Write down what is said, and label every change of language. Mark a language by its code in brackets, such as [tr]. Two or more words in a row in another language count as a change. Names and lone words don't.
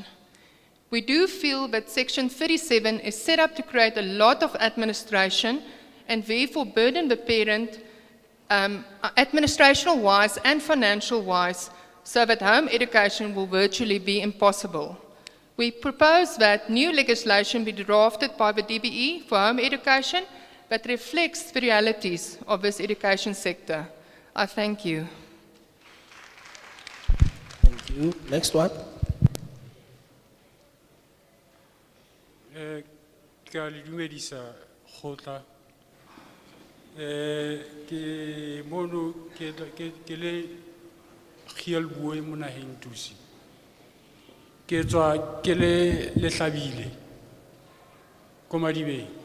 [en] We do feel that Section 37 is set up to create a lot of administration and therefore burden the parent administrational-wise and financial-wise so that home education will virtually be impossible. We propose that new legislation be drafted by the DBE for home education that reflects the realities of this education sector. I thank you. Thank you. Next one. [st] Ke a le dumedisa kgotla. Ke mono ke le Gielboe mo naheng Tusi. Ke tswa ke le Lehlabile ko Madibeng.